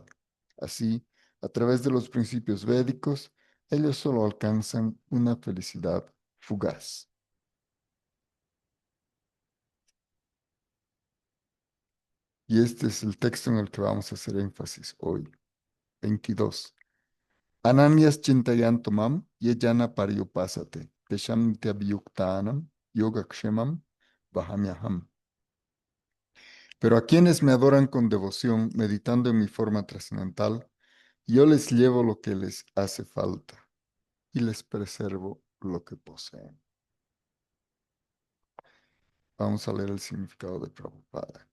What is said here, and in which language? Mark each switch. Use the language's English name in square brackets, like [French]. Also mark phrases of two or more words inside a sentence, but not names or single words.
[Spanish] Así, a través de los principios védicos, ellos solo alcanzan una felicidad fugaz. Y este es el texto en el que vamos a hacer énfasis hoy. 22. [Sanskrit] Ananyas chintayanto mam yejana pariyupasate tesham nityabhyuktanam yogakshemam vahamyaham. [Spanish] Pero a quienes me adoran con devoción, meditando en mi forma trascendental, yo les llevo lo que les hace falta y les preservo lo que poseen. Vamos a leer el significado de Prabhupada.